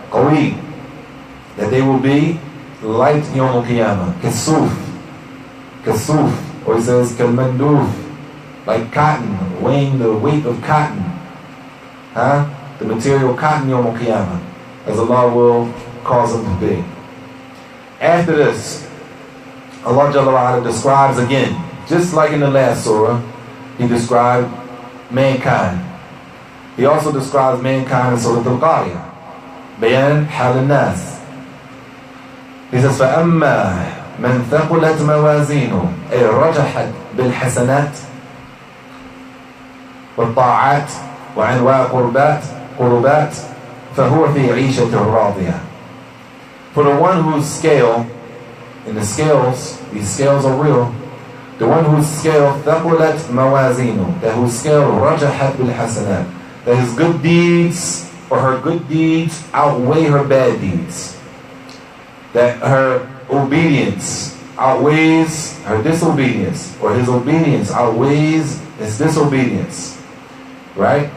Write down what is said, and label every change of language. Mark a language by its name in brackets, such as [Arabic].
[English] Qawi, that they will be light in Yawm al-Qiyamah, kasuf, or it says kalmanduf, like cotton, weighing the weight of cotton, the material cotton Yawm al-Qiyamah, as Allah will cause them to be. After this, Allah Jalla wa'ala describes again, just like in the last surah, He described mankind. He also describes mankind in Surah Al-Qariyah. [Arabic] Bayan hal al-nas. [English] He says, [Arabic] فَأَمَّا مَنْ ثَقُلَتْ مَوَازِينُهُ أي رجحت بالحسنات والطاعات وعنواء قربات فهو في عيشة راضية. [English] For the one whose scale, in the scales, these scales are real, the one whose scale [Arabic] ثقلت موازينه, [English] that whose scale [Arabic] رجحت بالحسنات, [English] that his good deeds or her good deeds outweigh her bad deeds, that her obedience outweighs her disobedience, or his obedience outweighs his disobedience, right?